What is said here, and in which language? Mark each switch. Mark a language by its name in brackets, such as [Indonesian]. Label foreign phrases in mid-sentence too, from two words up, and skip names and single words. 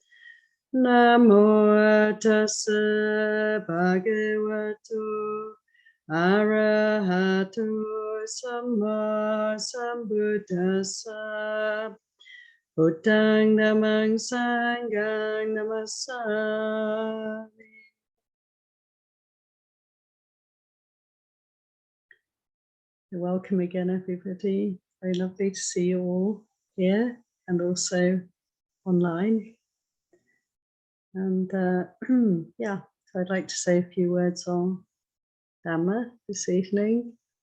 [Pali] Namo tassa bhagavato arahato samma sambuddhassa. Buddhang dhammang sanghang namassami. [English] Welcome again, everybody. Very lovely to see you all here and also online. And yeah, so I'd like to say a few words on Dharma this evening.